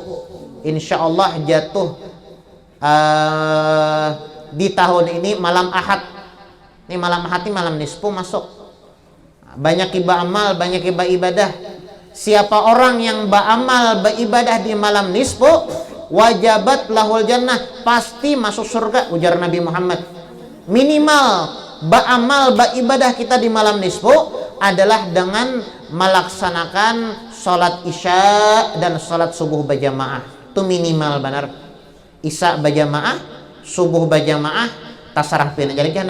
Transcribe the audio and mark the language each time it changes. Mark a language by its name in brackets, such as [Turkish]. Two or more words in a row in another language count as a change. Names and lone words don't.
[Indonesian] Insyaallah jatuh di tahun ini malam Ahad. Ini malam Ahad, ini malam nisfu masuk. Banyak beramal, banyak ibadah. Siapa orang yang beramal, beribadah di malam nisfu, [Arabic] وجبت له الجنة, [Indonesian] pasti masuk surga, ujar Nabi Muhammad. Minimal beramal, beribadah kita di malam nisfu adalah dengan melaksanakan sholat isya dan sholat subuh berjamaah. Itu minimal benar. Isya berjamaah, subuh berjamaah, tasarah pin aja lagi.